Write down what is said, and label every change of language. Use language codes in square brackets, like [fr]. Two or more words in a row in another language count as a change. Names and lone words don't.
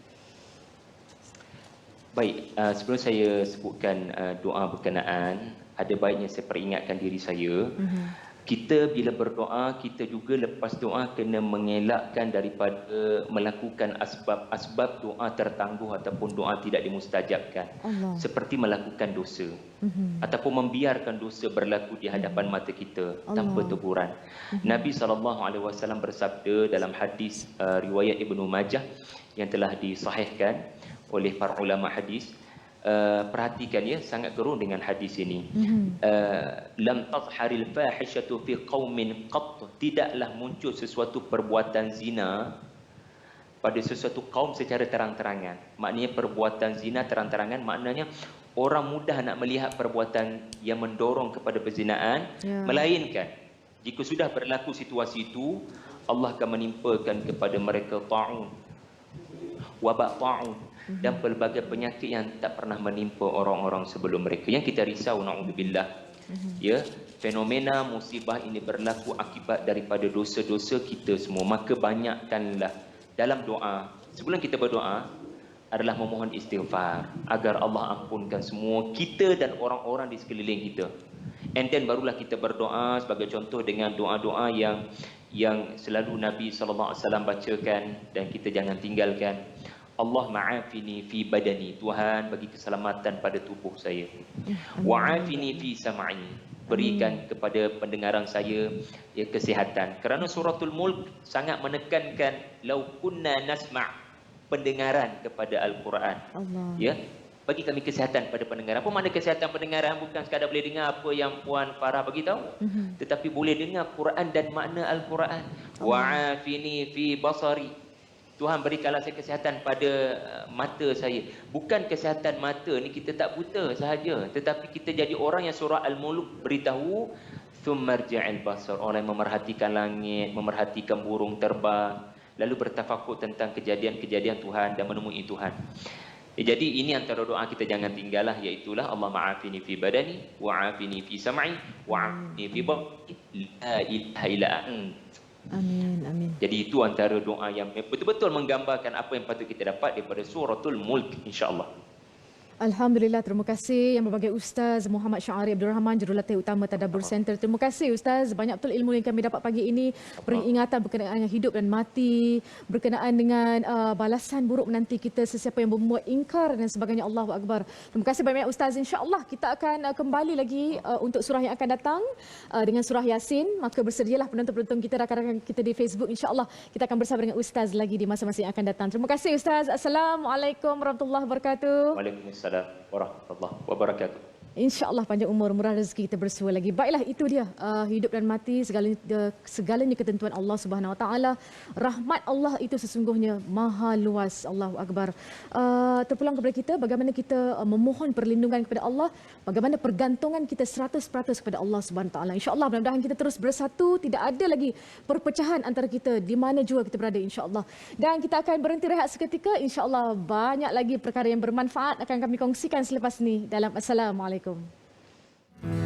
[ms] Baik, sebelum saya sebutkan doa berkenaan, ada baiknya saya peringatkan diri saya. Kita bila berdoa, kita juga lepas doa kena mengelakkan daripada melakukan asbab-asbab doa tertangguh ataupun doa tidak dimustajabkan. Allah. Seperti melakukan dosa. Ataupun membiarkan dosa berlaku di hadapan mata kita tanpa teguran. Nabi SAW bersabda dalam hadis riwayat Ibnu Majah yang telah disahihkan oleh para ulama hadis. Perhatikan ya, sangat gerun dengan hadis ini. [ar] لم تظهر الفاحشة في قوم قط, [ms] tidaklah muncul sesuatu perbuatan zina pada sesuatu kaum secara terang-terangan. Maknanya perbuatan zina terang-terangan, maknanya orang mudah nak melihat perbuatan yang mendorong kepada perzinaan, melainkan jika sudah berlaku situasi itu, Allah akan menimpakan kepada mereka ta'un, wabak ta'un, dan pelbagai penyakit yang tak pernah menimpa orang-orang sebelum mereka. Yang kita risau, na'udzubillah, ya, fenomena musibah ini berlaku akibat daripada dosa-dosa kita semua. Maka banyakkanlah dalam doa, sebelum kita berdoa, adalah memohon istighfar agar Allah ampunkan semua kita dan orang-orang di sekeliling kita. [en] And then [ms] barulah kita berdoa, sebagai contoh dengan doa-doa yang selalu Nabi SAW bacakan dan kita jangan tinggalkan. [ar] الله عافني في بدني, [ms] Tuhan bagi keselamatan pada tubuh saya. [ar] وعافني في سمعي, [ms] berikan kepada pendengaran saya ya kesihatan. Kerana suratul Mulk sangat menekankan [ar] لو كنا نسمع', [ms] pendengaran kepada Al-Quran. Ya, bagi kami kesihatan pada pendengaran. Apa makna kesihatan pendengaran? Bukan sekadar boleh dengar apa yang Puan Farah bagi tahu, tetapi boleh dengar Quran dan makna Al-Quran. [ar] وعافني في بصري, [ms] Tuhan berikanlah saya kesihatan pada mata saya. Bukan kesihatan mata ni kita tak buta sahaja, tetapi kita jadi orang yang surah Al-Mulk beritahu [ar] ثم ارجع البصر, [ms] orang yang memerhatikan langit, memerhatikan burung terbang, lalu bertafakur tentang kejadian-kejadian Tuhan dan menemui Tuhan. Jadi ini antara doa kita jangan tinggallah, iaitulah [ar] الله عافني في بدني وعافني في سمعي وعافني في بصري لا إله إلا أنت. [ms] Amin, amin. Jadi itu antara doa yang betul-betul menggambarkan apa yang patut kita dapat daripada suratul Mulk, insya-Allah. Alhamdulillah, terima kasih yang berbagai Ustaz Muhammad Syahari Abdul Rahman, Jurulatih Utama Tadabbur Center. Terima kasih Ustaz, banyak betul ilmu yang kami dapat pagi ini, peringatan berkenaan dengan hidup dan mati, berkenaan dengan balasan buruk menanti kita sesiapa yang membuat ingkar dan sebagainya. Allahu Akbar. Terima kasih banyak Ustaz. InsyaAllah kita akan kembali lagi untuk surah yang akan datang dengan surah Yasin. Maka bersedialah penonton-penonton kita, rakan-rakan kita di Facebook. InsyaAllah kita akan bersama dengan Ustaz lagi di masa-masa yang akan datang. Terima kasih Ustaz. [ar] السلام عليكم ورحمة الله وبركاته. وعليكم السلام ورحمة الله وبركاته. [ms] InsyaAllah panjang umur, murah rezeki, kita bersua lagi. Baiklah, itu dia hidup dan mati, segalanya ketentuan Allah [ar] سبحانه وتعالى. [ms] Rahmat Allah itu sesungguhnya maha luas. Allahu Akbar. Terpulang kepada kita bagaimana kita memohon perlindungan kepada Allah, bagaimana pergantungan kita 100% kepada Allah [ar] سبحانه وتعالى. [ms] InsyaAllah mudah-mudahan kita terus bersatu, tidak ada lagi perpecahan antara kita di mana jua kita berada, insyaAllah. Dan kita akan berhenti rehat seketika. InsyaAllah banyak lagi perkara yang bermanfaat akan kami kongsikan selepas ini dalam Assalamualaikum.